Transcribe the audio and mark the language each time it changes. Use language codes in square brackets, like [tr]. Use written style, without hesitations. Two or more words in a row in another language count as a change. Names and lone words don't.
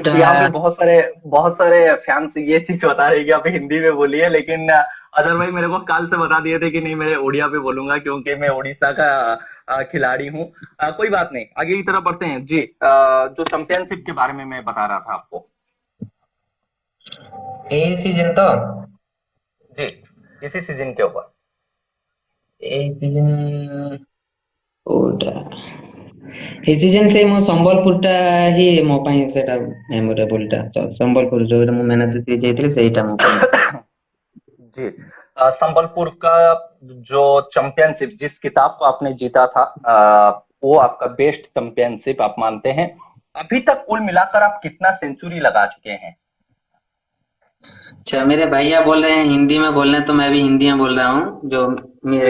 [hi] यहाँ पे बहुत सारे फैंस ये चीज बता रहे हैं कि आप हिंदी में बोलिए, लेकिन अजहर भाई मेरे को कल से बता दिए थे कि नहीं, मैं उड़िया पे बोलूंगा क्योंकि मैं उड़ीसा का खिलाड़ी हूँ। कोई बात नहीं, आगे की तरफ बढ़ते हैं जी। जो चैंपियनशिप के बारे में मैं बता रहा था आपको [or] ଏଇ ସିଜନ ତ [hi] जी, इसी सीजन के ऊपर। [or] ଏଇ ସିଜନ କୋଉଟା ଏଇ ସିଜନ ସେଇ ମୋ ସମ୍ବଲପୁର ଟା ହିଁ ମୋ ପାଇଁ ସେଟା ମେମୋରେବଲ ଟା ସମ୍ବଲପୁର ଯୋଉଟା ମୁଁ [en] man of the series [or] ଯାଇଥିଲି ସେଇଟା ମୋ ପାଇଁ। [hi] जी, संबलपुर का जो चैंपियनशिप, जिस किताब को आपने जीता था, वो आपका बेस्ट चैंपियनशिप आप मानते हैं। अभी तक कुल मिलाकर आप कितना सेंचुरी लगा चुके हैं? अच्छा मेरे भैया बोल रहे हैं हिंदी में बोल रहे हैं तो मैं भी हिंदी में बोल रहा हूँ जो मेरे